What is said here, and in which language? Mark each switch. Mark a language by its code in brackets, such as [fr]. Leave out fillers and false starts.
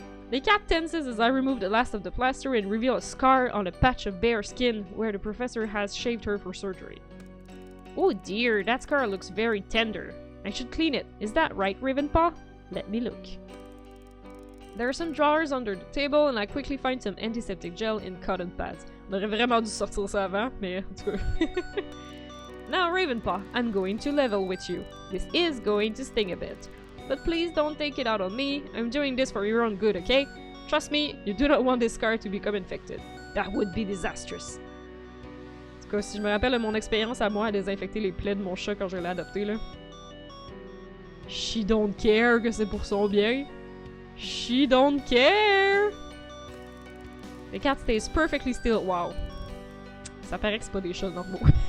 [en] The cat tenses as I remove the last of the plaster and reveal a scar on a patch of bare skin where the professor has shaved her for surgery. Oh dear, that scar looks very tender. I should clean it. Is that right, Ravenpaw? Let me look. There are some drawers under the table and I quickly find some antiseptic gel in cotton pads. [fr] On aurait vraiment dû sortir ça avant, mais en tout cas. [en] Now, Ravenpaw, I'm going to level with you. This is going to sting a bit. But please don't take it out on me. I'm doing this for your own good, okay? Trust me, you do not want this scar to become infected. That would be disastrous. [fr] En tout cas, si je me rappelle de mon expérience à moi à désinfecter les plaies de mon chat quand je l'ai adopté, là. [en] She don't care [fr] que c'est pour son bien. [en] She don't care! The cat stays perfectly still. Wow. [fr] Ça paraît que c'est pas des chats normaux.